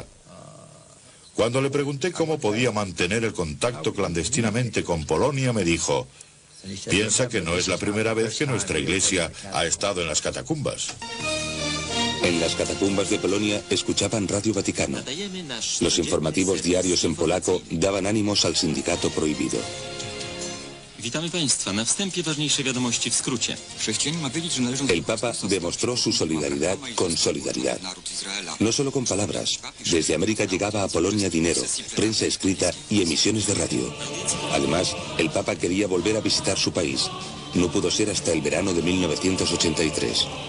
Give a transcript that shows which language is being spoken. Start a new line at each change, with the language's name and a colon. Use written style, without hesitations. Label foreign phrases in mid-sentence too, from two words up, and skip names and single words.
Spanish: Cuando le pregunté cómo podía mantener el contacto clandestinamente con Polonia, me dijo: piensa que no es la primera vez que nuestra iglesia ha estado en las catacumbas. En las catacumbas de Polonia escuchaban Radio Vaticano. Los informativos diarios en polaco daban ánimos al sindicato prohibido.
Polish: Witamy Państwa. Na wstępie ważniejsze wiadomości w skrócie.
Spanish: El Papa demostró su solidaridad con solidaridad. No solo con palabras. Desde América llegaba a Polonia dinero, prensa escrita y emisiones de radio. Además, el Papa quería volver a visitar su país. No pudo ser hasta el verano de 1983.